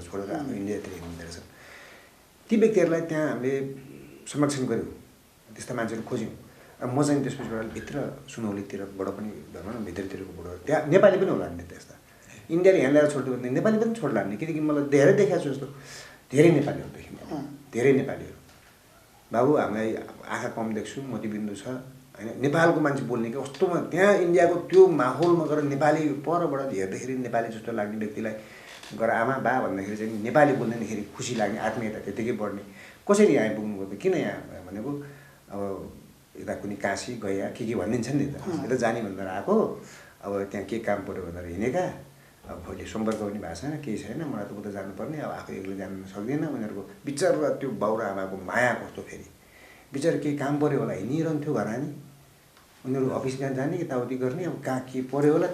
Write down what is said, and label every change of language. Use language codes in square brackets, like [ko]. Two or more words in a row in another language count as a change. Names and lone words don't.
[ne] छोडेर हाम्रो इन्डियातिर हिँड्दो रहेछन् ती व्यक्तिहरूलाई त्यहाँ हामीले संरक्षण गऱ्यौँ त्यस्ता मान्छेहरू खोज्यौँ अब म चाहिँ त्यसपछिबाट भित्र सुनौलीतिरबाट पनि भनौँ न भित्रतिरकोबाट त्यहाँ नेपाली पनि होला नि त्यस्ता इन्डियाले यहाँ ल्याएर छोडिदियो भने नेपाली पनि छोड्ला नि किनकि मलाई धेरै देखाएको छु जस्तो धेरै नेपालीहरू देखेँ धेरै नेपालीहरू बाबु हामीलाई आँखा कम देख्छु मोतीबिन्दु छ होइन नेपालको मान्छे बोल्ने कि कस्तोमा त्यहाँ इन्डियाको त्यो माहौलमा गएर नेपाली परबाट हेर्दाखेरि नेपाली जस्तो लाग्ने व्यक्तिलाई गर आमा बा भन्दाखेरि चाहिँ नेपाली बोल्दाखेरि खुसी लाग्ने आत्मीयता त्यतिकै बढ्ने कसरी यहाँ पुग्नुभयो त किन यहाँ भनेको अब यता कुनै काशी गया के भनिदिन्छ नि त यता जाने भनेर आएको अब त्यहाँ के काम पऱ्यो भनेर हिँडेका अब भोलि सम्पर्क पनि भएको छैन केही छैन मलाई त उता जानुपर्ने अब आफू एक्लै जानु सक्दैन उनीहरूको बिचरा त्यो बाउ र आमाको माया कस्तो फेरि बिचरा केही काम पऱ्यो होला हिँडिरहन्थ्यो घर हानी उनीहरू अफिस जाने यताउति गर्ने अब कहाँ के पऱ्यो होला